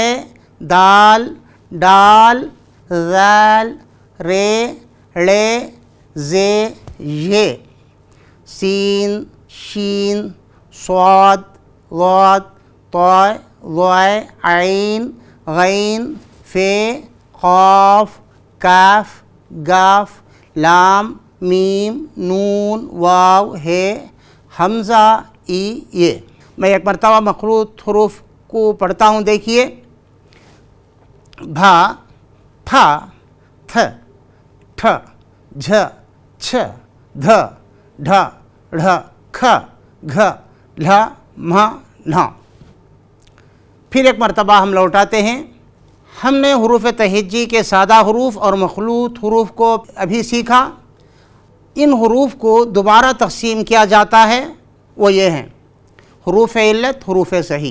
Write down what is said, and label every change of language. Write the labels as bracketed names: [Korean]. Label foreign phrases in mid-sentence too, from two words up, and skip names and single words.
[Urdu] دال، ڈال، ذال، رے، ڑے، زے، یہ، سین، شین، صاد، ضاد، طاء، ظاء، عین، غین، فے، قاف، کاف، گاف، لام، میم، نون، واو، ہے، حمزہ، ای، یہ۔ میں ایک مرتبہ مخلوط حروف کو پڑھتا ہوں، دیکھیے۔ بھا، پھا، تھ، ٹھ، جھ، چھ، دھ، ڈھ، ڑھ، کھ، گھ، لھ، مھ، نھ۔ پھر ایک مرتبہ ہم لوٹاتے ہیں۔ ہم نے حروف تہجی کے سادہ حروف اور مخلوط حروف کو ابھی سیکھا۔ ان حروف کو دوبارہ تقسیم کیا جاتا ہے، وہ یہ ہیں: حروف علت، حروف صحیح۔